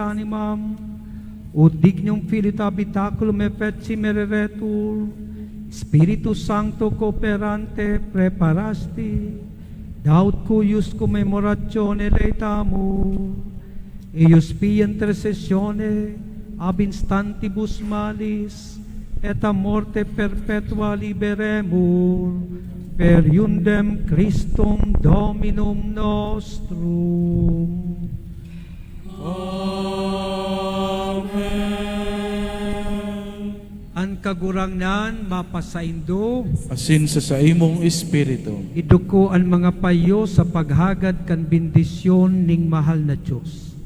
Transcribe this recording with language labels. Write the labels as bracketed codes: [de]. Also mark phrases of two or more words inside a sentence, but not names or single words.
[la] animam, ut dignum filii habitaculum effeci mereretur, Spiritus Sancto cooperante preparasti, daut cuius commemoratione letamur, eius pia intercessione ab instantibus malis, et a morte perpetua liberemur, per iundem Christum Dominum nostrum. Amen. [bik] Ang kagurangnan mapasaindo, Asin sa imong espiritu. iduko ang mga payo sa paghagad kan bendisyon ning mahal na Diyos.